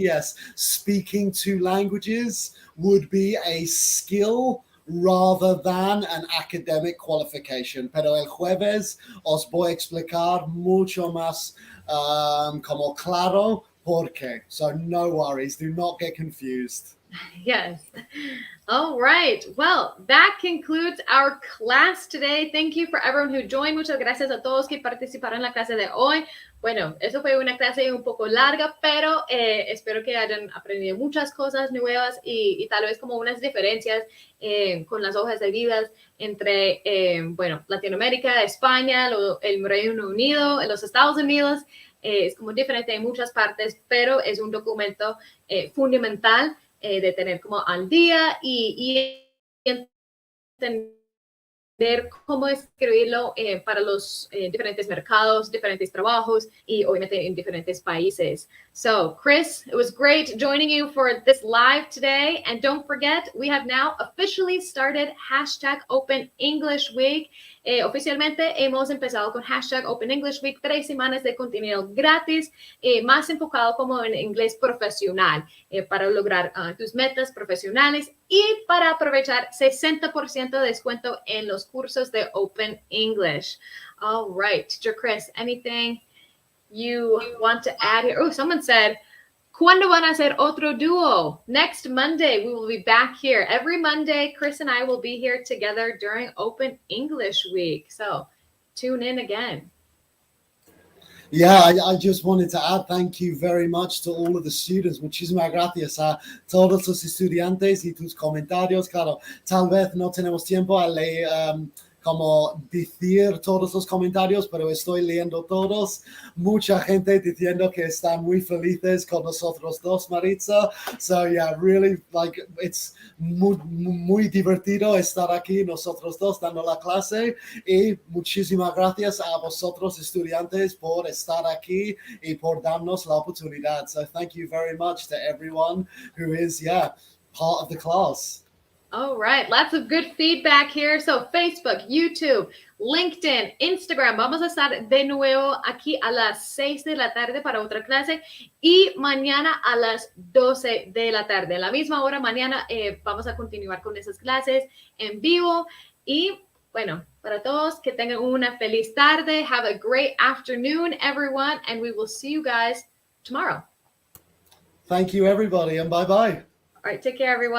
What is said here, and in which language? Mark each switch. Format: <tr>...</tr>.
<en>Yes, speaking 2 languages would be a skill rather than an academic qualification.</en> <es>Pero el jueves os voy a explicar mucho más como claro por qué.</es> <en>So no worries, do not get confused. Yes. All right. Well, that concludes our class today. Thank you for everyone who joined.</en> <es>Muchas gracias a todos que participaron en la clase de hoy. Bueno, eso fue una clase un poco larga, pero espero que hayan aprendido muchas cosas nuevas y tal vez como unas diferencias con las hojas de vidas entre, bueno, Latinoamérica, España, el Reino Unido, los Estados Unidos. Es como diferente en muchas partes, pero es un documento fundamental de tener como al día y entender cómo escribirlo para los diferentes mercados, diferentes trabajos y obviamente en diferentes países.</es> <en>So, Chris, it was great joining you for this live today. And don't forget, we have now officially started #Open English Week.</en> <es>Oficialmente hemos empezado con #Open English Week, 3 semanas de contenido gratis, más enfocado como en inglés profesional, para lograr tus metas profesionales y para aprovechar 60% de descuento en los cursos de Open English.</es> <en>All right, Teacher Chris, anything you want to add here? Oh, someone said,</en> <es>¿cuándo van a hacer otro dúo?</es> <en>Next Monday, we will be back here. Every Monday, Chris and I will be here together during Open English Week. So tune in again. Yeah, I just wanted to add thank you very much to all of the students.</en> <es>Muchísimas gracias a todos los estudiantes y tus comentarios. Claro, tal vez no tenemos tiempo a leer, como decir todos los comentarios, pero estoy leyendo todos. Mucha gente diciendo que están muy felices con nosotros dos, Maritza.</es> <en>So yeah, really, like, it's</en> <es>muy divertido estar aquí nosotros dos dando la clase. Y muchísimas gracias a vosotros, estudiantes, por estar aquí y por darnos la oportunidad.</es> <en>So thank you very much to everyone who is, part of the class. All right, lots of good feedback here. So Facebook, YouTube, LinkedIn, Instagram.</en> <es>Vamos a estar de nuevo aquí a las 6 de la tarde para otra clase y mañana a las 12 de la tarde. A la misma hora mañana vamos a continuar con esas clases en vivo. Y bueno, para todos que tengan una feliz tarde.</es> <en>Have a great afternoon, everyone, and we will see you guys tomorrow. Thank you, everybody, and bye-bye. All right, take care, everyone.</en>